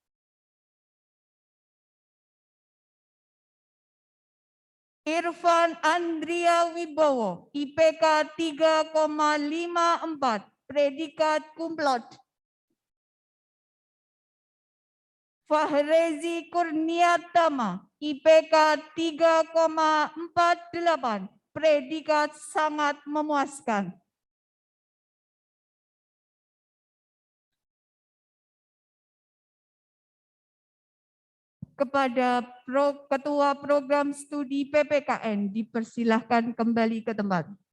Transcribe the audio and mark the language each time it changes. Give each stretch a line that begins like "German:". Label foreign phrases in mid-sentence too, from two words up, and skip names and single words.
Indonesian: Irfan Andria Wibowo, IPK 3,54, predikat
Latin: cum laude.
Indonesian: Fahrezi Kurniatama, IPK 3,48, predikat sangat memuaskan. Kepada Ketua Program Studi PPKN dipersilahkan kembali ke tempat.